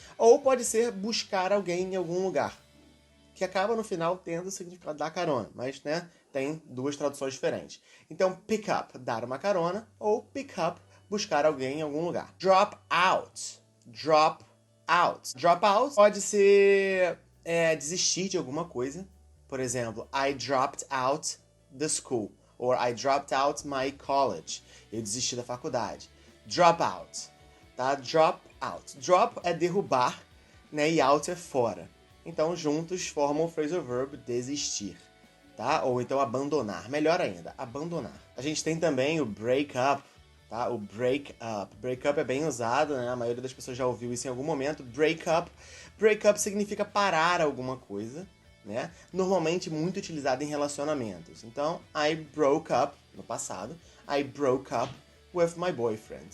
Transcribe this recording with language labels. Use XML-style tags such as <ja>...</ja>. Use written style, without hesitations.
<pt>Ou pode ser buscar alguém em algum lugar, que acaba no final tendo o significado da carona, mas, né, tem 2 traduções diferentes. Então, pick up, dar uma carona, ou pick up, buscar alguém em algum lugar. Drop out. Drop out. Drop out pode ser desistir de alguma coisa. Por exemplo,</pt> <en>I dropped out the school. Or I dropped out my college.</en> <pt>Eu desisti da faculdade. Drop out. Tá? Drop out. Drop é derrubar, né? E out é fora. Então, juntos formam o phrasal verb desistir. Tá? Ou então abandonar. Melhor ainda, abandonar. A gente tem também o break up. Tá? O break up. Break up é bem usado, né? A maioria das pessoas já ouviu isso em algum momento. Break up. Break up significa parar alguma coisa, né? Normalmente muito utilizado em relacionamentos. Então,</pt> <en>I broke up,</en> <pt>no passado.</pt> <en>I broke up with my boyfriend.</en>